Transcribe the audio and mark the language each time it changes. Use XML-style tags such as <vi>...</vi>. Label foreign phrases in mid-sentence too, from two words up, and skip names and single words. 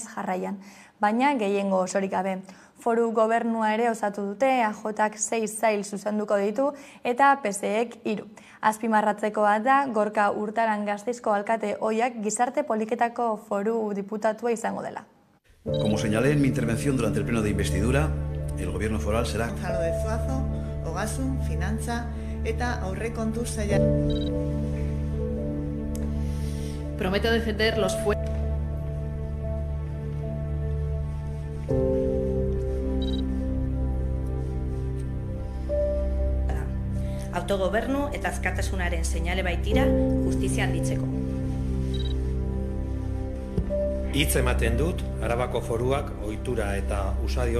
<eu>jarraian, baina gehiengo osorik gabe. Foru gobernua ere osatu dute, EAJak 6 sail zuzenduko ditu eta PSEek 3. Azpimarratzekoa da, Gorka Urtaran Gasteizko alkate ohiak gizarte politiketako foru diputatua izango dela.</eu> <es>Como señalé en mi intervención durante el pleno de investidura, el gobierno foral será</es> <eu>Gonzalo de Zuazo, Ogasun, Finantza eta Aurrekontu Saila.</eu> <es>Prometo defender los</es> <eu>autogobernu eta askatasunaren seinale baitira justizia handitzeko. Hitz ematen dut, Arabako foruak ohitura eta usadio</eu>